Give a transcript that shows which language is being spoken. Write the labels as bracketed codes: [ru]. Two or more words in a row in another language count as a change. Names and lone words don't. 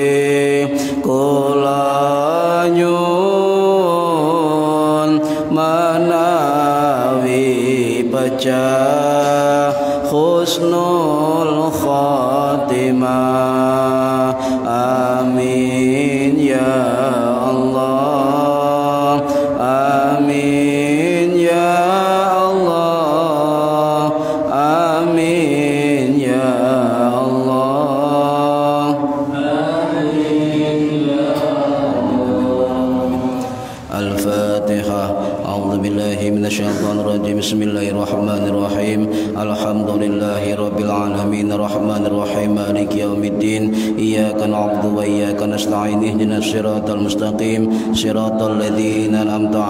[jv] kula nyuwun menawi pecah [ar] حسن الخاتمة آمين يا الله آمين يا الله آمين يا الله آمين يا الله الفاتحة أعوذ بالله من الشيطان الرجيم بسم الله الرحمن الرحيم الحمد لله رب العالمين الرحمن الرحيم مالك يوم الدين إياك نعبد وإياك نستعين اهدنا الصراط المستقيم صراط الذين أنعمت